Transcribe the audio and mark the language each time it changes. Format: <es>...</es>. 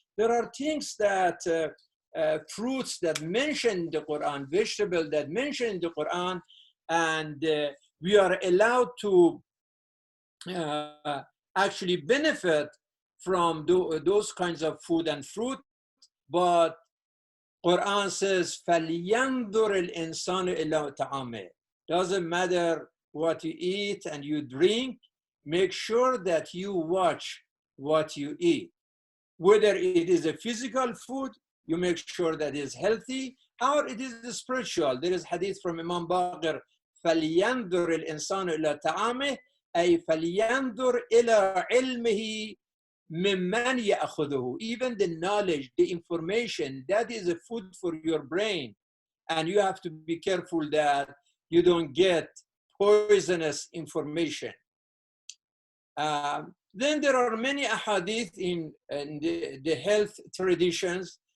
<en>There are things that fruits that mention in the Quran, vegetables that mention in the Quran, and we are allowed to actually benefit from those kinds of food and fruit. But Quran says,</en> <ar>فَلْيَنْظُرِ الْإِنسَانُ إِلَّا طَعَامِهِ.</ar> <en>Doesn't matter what you eat and you drink, make sure that you watch what you eat. Whether it is a physical food, you make sure that it is healthy, or it is spiritual. There is hadith from Imam Baqir,</en> <ar>فَلْيَنْظُرِ الْإِنسَانُ إِلَّا طَعَامِهِ أي فَلْيَنْظُرْ إِلَى عِلْمِهِ مِمَّنْ يَأْخُذُهُ.</ar> <en>Even the knowledge, the information, that is a food for your brain. And you have to be careful that you don't get poisonous information. Then there are many ahadith in the health traditions.</en>